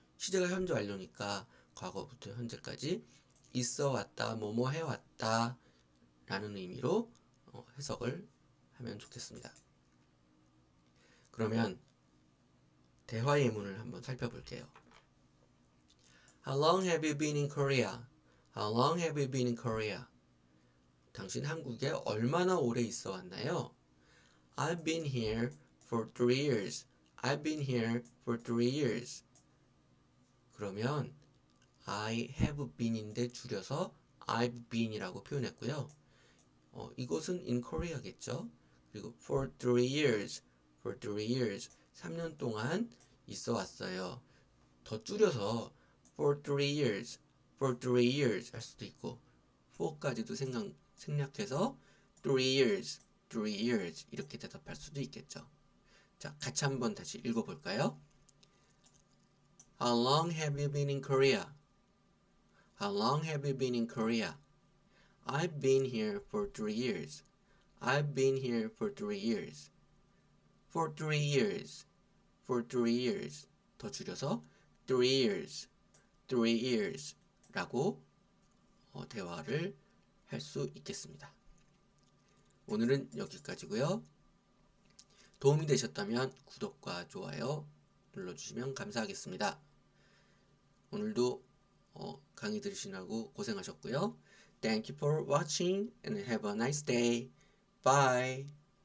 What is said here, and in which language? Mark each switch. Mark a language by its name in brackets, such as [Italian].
[Korean] 시제가 현재 완료니까 과거부터 현재까지 있어 왔다, 뭐뭐 해왔다 라는 의미로 해석을 하면 좋겠습니다. 그러면 대화 예문을 한번 살펴볼게요. [English] How long have you been in Korea? How long have you been in Korea? [Korean] 당신 한국에 얼마나 오래 있어 왔나요? [English] I've been here for 3 years. I've been here for 3 years. [Korean] 그러면 [English] I have been [Korean] 인데 줄여서 [English] I've been [Korean] 이라고 표현했고요. 이것은 [English] in Korea [Korean] 겠죠. 그리고 [English] for 3 years, for 3 years, [Korean] 3년 동안 있어 왔어요. 더 줄여서 [English] for 3 years, for 3 years [Korean] 할 수도 있고 4까지도 생략해서 [English] 3 years, 3 years [Korean] 이렇게 대답할 수도 있겠죠. 자, 같이 한번 다시 읽어볼까요? [English] How long have you been in Korea? How long have you been in Korea? I've been here for 3 years. I've been here for 3 years. For 3 years. For 3 years. [Korean] 더 줄여서 [English] 3 years. 3 years [Korean] 라고 대화를 할 수 있겠습니다. 오늘은 여기까지고요. 도움이 되셨다면 구독과 좋아요 눌러주시면 감사하겠습니다. 오늘도 강의 들으시느라고 고생하셨고요. [English] Thank you for watching and have a nice day. Bye.